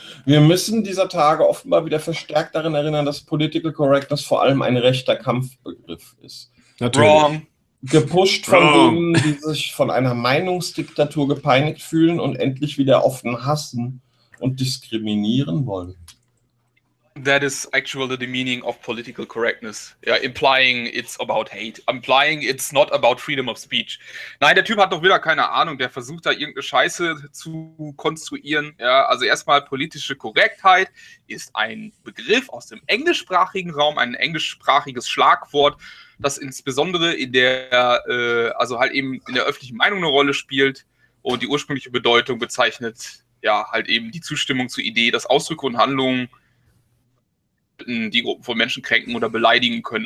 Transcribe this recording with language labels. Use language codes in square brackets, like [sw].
[de] Wir müssen dieser Tage offenbar wieder verstärkt daran erinnern, dass Political Correctness vor allem ein rechter Kampfbegriff ist. Natürlich. [en] Wrong. [de] Gepusht von denen, die sich von einer Meinungsdiktatur gepeinigt fühlen und endlich wieder offen hassen und diskriminieren wollen. [en] That is actually the meaning of political correctness. Yeah, implying it's about hate. Implying it's not about freedom of speech. [de] Nein, der Typ hat doch wieder keine Ahnung. Der versucht da irgendeine Scheiße zu konstruieren. Ja, also erstmal, politische Korrektheit ist ein Begriff aus dem englischsprachigen Raum, ein englischsprachiges Schlagwort, das insbesondere in der, also halt eben in der öffentlichen Meinung eine Rolle spielt und die ursprüngliche Bedeutung bezeichnet, ja, halt eben die Zustimmung zur Idee, dass Ausdrücke und Handlungen die Gruppen von Menschen kränken oder beleidigen können.